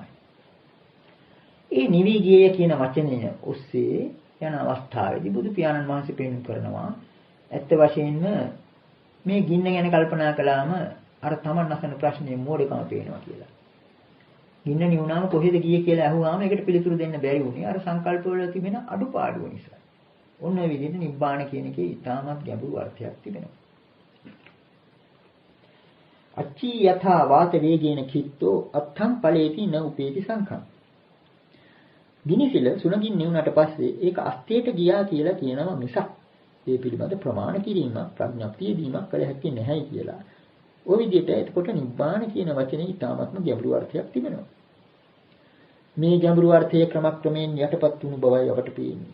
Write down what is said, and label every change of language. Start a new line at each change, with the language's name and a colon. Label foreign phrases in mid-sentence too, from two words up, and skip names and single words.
Sinhala: ඒ නිවි ගියේ කියන වචනය ඔස්සේ යන අවස්ථාවේදී බුදු පියාණන් වහන්සේ පෙන්වු කරනවා ඇත්ත වශයෙන්ම මේ ගින්න ගැන කල්පනා කළාම අර තමන් අසන ප්‍රශ්නේ මෝඩකම පේනවා කියලා. ගින්න නිවුණාම කොහෙද ගියේ කියලා අහුවාම ඒකට පිළිතුරු දෙන්න බැරි වුණේ අර සංකල්ප වල තිබෙන අඩුපාඩුව නිසා. ඔන්න ඔය විදිහට නිබ්බාන කියන එකේ ඉතාමත් ගැඹුරු අර්ථයක් තිබෙනවා.
Pali: අච්චි යථා වාත වේගේන කිත්තෝ අත්තං ඵලේති න උපේති සංඛං.
Sinhala: ගිනිසිල සුණගින් නිවුණට පස්සේ ඒක අස්තේට ගියා කියලා කියනවා මිසක් ඒ පිළිබඳ ප්‍රමාණ කිරීමක් ප්‍රඥප්තිය දීමක් කළ හැකි නැහැ කියලා. ඔය විදිහට එතකොට නිබ්බාන කියන වචනේ ඉතාමත්ම ගැඹුරු අර්ථයක් තිබෙනවා. මේ ගැඹුරු අර්ථයේ ක්‍රමක්‍රමයෙන් යටපත් වුණු බවයි අපට පේන්නේ.